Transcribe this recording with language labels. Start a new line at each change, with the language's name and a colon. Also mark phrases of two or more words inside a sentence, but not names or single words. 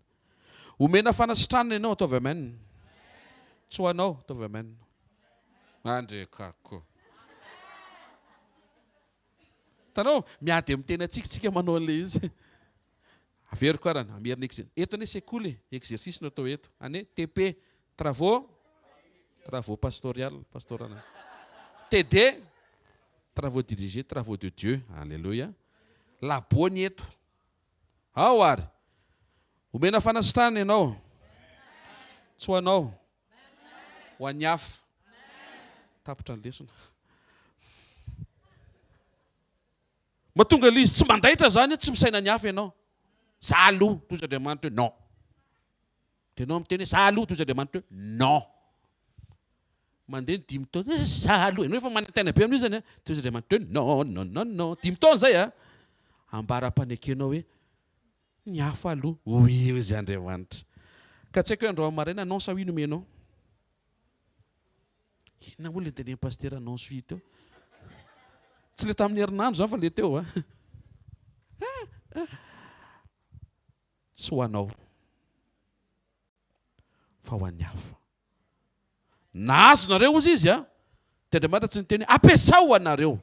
Malagasy: Omena fanasitranana ianao, ataovy amen. Tsy ho anao, ataovy amen. Andrekako. Tanao miady amin'ny tena tsika manao an'ilay izy. Averiko arana, amerina eto ane Sekoly, exercice no atao eto.
French: Ane TP, travaux pastoral. TD, travaux dirigés, travaux de Dieu. Alléluia.
Malagasy: Labony eto. Ao ary. Omena fanasitranana ianao. Tsy ho anao. Ho an'ny hafa. Tapitra ny lesona. Mahatonga ilay izy tsy mandaitra zany tsy misaina ny hafa ianao. Za aloha toy Andriamanitra hoe non. Dia ianao miteny hoe za aloha toy Andriamanitra hoe non. Mandeha 10 taona za aloha. Ianao efa manantena be amin'io zany toy Andriamanitra hoe non. 10 taona zay ambara-panekenao hoe ny hafa aloha. Oui izy Andriamanitra. Ka tsy haiko hoe andro amin'ny maraina non sa oui no menao. Inona moa ilay tenen'ny pasteur
French: non suis
Malagasy: teo? Tsy le tamin'ny herinandro zany fa le teo. Tsy ho anao fa ho an'ny hafa. Nahazo nareo ozy izy dia Andriamanitra tsy niteny ampiasa ho anareo.